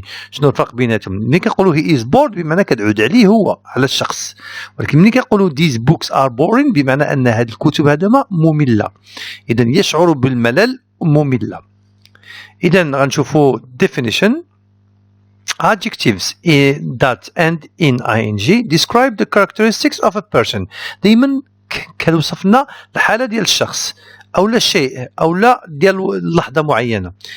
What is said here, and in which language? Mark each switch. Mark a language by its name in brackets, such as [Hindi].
[Arabic] شنو الفرق بيناتهم؟ ملي كنقولوا [English] he is bored [Arabic] بمعنى كتعود عليه هو على الشخص، ولكن ملي كنقولوا [English] these books are boring [Arabic] بمعنى ان هذه الكتب هذوما مملة. إذا يشعر بالملل مملة. إذا غنشوفوا definition. [English] Adjectives that end in ing describe the characteristics of a person. [Arabic] دائما كنوصف لنا الحالة ديال الشخص أو لا الشيء أو لا ديال لحظة معينة.